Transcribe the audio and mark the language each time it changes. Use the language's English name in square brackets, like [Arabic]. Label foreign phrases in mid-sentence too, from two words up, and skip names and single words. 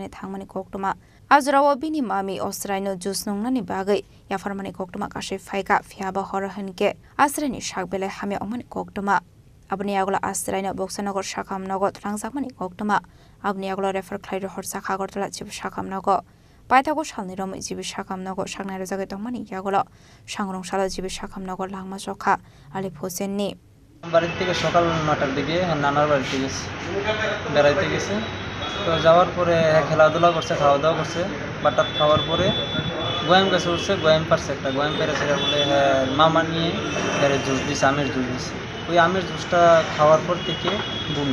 [Kok Borok] thangmani koktoma Azrawo bini mami Austraino jusnungnani bagai yafarmani koktoma kashi faika fiaba horhanke asrani shakbele hamya omani koktoma Abni agla Austraino Bokshanogor shakam nogo thlangjakmani koktoma abni agla refer khlairo horsakha Agartala jibi shakam nogo paithago salni rom jibi shakam nogo saknai rojagai tongmani yagolo sangrong sala jibi shakam nogo langma jokha Alif Hussein ni [Bangla] বাড়ি থেকে সকাল 9টার দিকে নানার বাড়িতে গেছে বেড়াইতে গেছে তো যাওয়ার পরে খেলাধুলা করছে খাওয়া দাওয়া করছে বাটাত খাওয়ার পরে গোয়াম গাছে উঠছে গোয়াম পারছে একটা গোয়াম পেরেছে বলে মামা নিয়ে জুস দিছে আমের জুস দিছে ওই আমের জুসটা খাওয়ার পর থেকে বমি